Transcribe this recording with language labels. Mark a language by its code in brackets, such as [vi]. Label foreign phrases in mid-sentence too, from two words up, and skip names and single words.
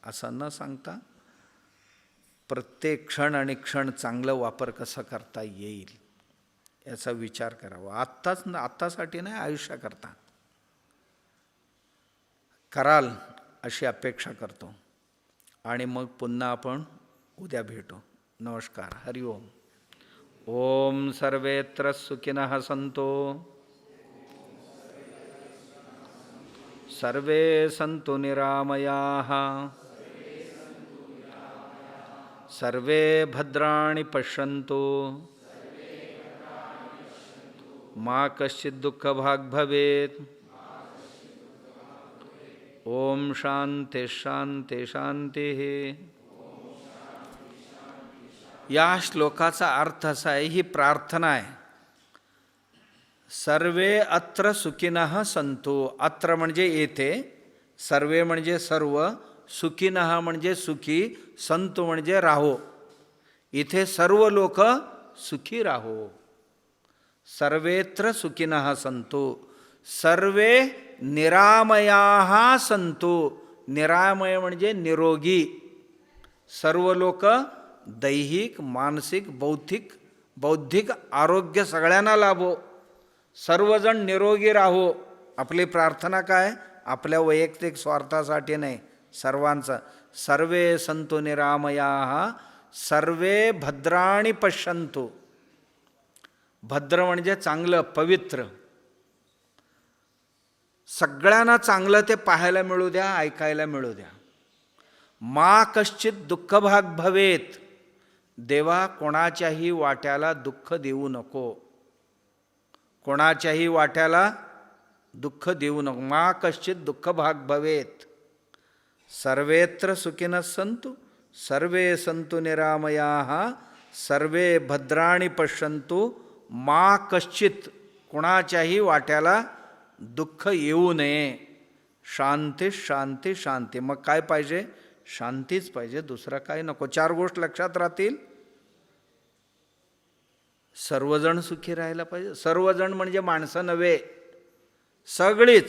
[mr] असं न सांगता प्रत्येक क्षण आणि क्षण चांगलं वापर कसा करता येईल याचा विचार करावा. आत्तासाठी नाही, आयुष्याकरता कराल अशी अपेक्षा करतो. आणि मग पुन्हा आपण उद्या भेटू. नमस्कार. हरि ओम. [sa] ओम सर्वेत्र सुखिनः सन्तु, सर्वे सन्तु निरामयाः, सर्वे भद्राणि पश्यन्तु, मा कश्चित् दुःखभाग् भवेत्. ओम शांती शांती शांती. [mr] या श्लोकाचा अर्थ असा आहे, ही प्रार्थना आहे. [sa] सर्वे अत्र सुखिनः सन्तु. [mr] अत्र म्हणजे येथे, सर्वे म्हणजे सर्व, सुखिनः म्हणजे सुखी, संतु म्हणजे राहो. इथे सर्व लोक सुखी राहो. [sa] सर्वेत्र सुखिनः सन्तु, सर्वे निरामयाः सन्तु. [mr] निरामय म्हणजे निरोगी. सर्व लोक दैहिक, मानसिक, बौद्धिक आरोग्य सगळ्यांना लाभो. सर्वजण निरोगी राहो. आपली प्रार्थना काय? आपल्या वैयक्तिक स्वार्थासाठी नाही, सर्वांचं. [sa] सर्वे सन्तु निरामयाः, सर्वे भद्राणि पश्यन्तु. [mr] भद्र म्हणजे चांगलं, पवित्र. सगळ्यांना चांगलं ते पाहायला मिळू द्या, ऐकायला मिळू द्या. [sa] मा कश्चित दुःखभाग भवेत. [mr] देवा, कोणाच्याही वाट्याला दुःख देऊ नको, कोणाच्याही वाट्याला दुःख देऊ नको. [sa] मा कश्चित दुःखभाग भवेत. सर्वेत्र सुखिनः सन्तु, सर्वे सन्तु निरामयाः, सर्वे भद्राणि पश्यन्तु, मा कश्चित, [mr] कोणाच्याही वाट्याला दुःख येऊ नये. शांती शांती शांती. मग काय पाहिजे? शांतीच पाहिजे, दुसरं काय नको. 4 गोष्टी लक्षात राहतील. सर्वजण सुखी राहायला पाहिजे. सर्वजण म्हणजे माणसं नव्हे, सगळीच.